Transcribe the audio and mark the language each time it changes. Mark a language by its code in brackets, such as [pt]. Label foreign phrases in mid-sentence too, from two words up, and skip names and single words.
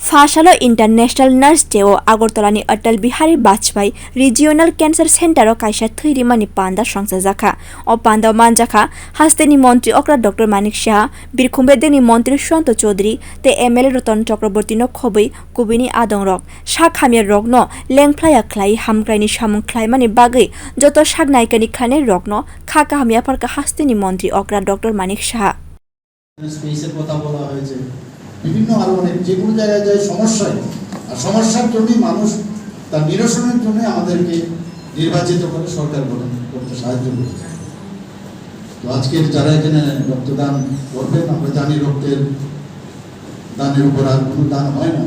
[trp] Phasalo International Nurses o Agartala ni Atal Bihari Vajpayee Regional Cancer Center o kaisa thwirimani panda songchajak o panda manjakha haste ni montri okra Dr.Manik Saha birkhung bedekni montri Shushanta Chowdhury te MLA Ratan Chokraborty no khobui kubuni adongrok sakhamya rok no lengplaya khlai hamkraini samung khlaimani bagui joto saknaikani khane rok no khaka hamya parka haste ni montri okra Dr.Manik Saha [bn] স্পেসের কথা বলা হয়েছে বিভিন্ন আরো অনেক যে কোনো জায়গায় যায় সমস্যায় আর সমস্যার জন্যই মানুষ তার নিরসনের জন্য আমাদেরকে নির্বাচিত করে সরকার গঠন করতে সাহায্য করছে। তো আজকের যারা এখানে রক্তদান করবেন আমরা জানি রক্তের দানের উপর আর কোনো দান হয় না।